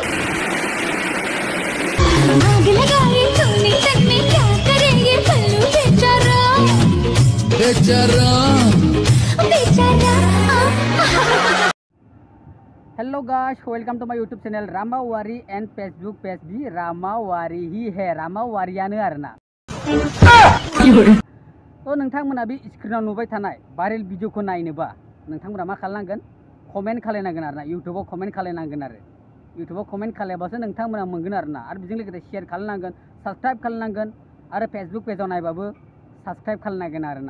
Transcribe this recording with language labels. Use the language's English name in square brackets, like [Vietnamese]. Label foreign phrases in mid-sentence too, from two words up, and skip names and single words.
[Hindi] आग लगाए तूने तन में क्या करेंगे भल्लू बेचारा बेचारा बेचारा। [English] Hello guys, welcome to my YouTube channel Ramawari and Facebook page [Hindi] भी रामावारी ही है, [Bodo] रामावारियानो आरोना। तो नोंथांमोना बे स्क्रिनाव नुबाय थानाय भाइरेल भिडिअखौ नायनोबा नोंथांमोना मा खालामनांगोन, कमेन्ट खालायनांगोन आरोना। इउट्युबाव कमेन्ट खालायनांगोन आरो इउट्युबाव कमेन्ट खालायबासो नोंथांमोना मोनगोन आरोना। आरो बेजों लोगोसे शेयार खालायनांगोन, साबस्क्राइब खालायनांगोन आरो फेसबुक पेजाव नायबाबो साबस्क्राइब खालायनांगोन आरोना।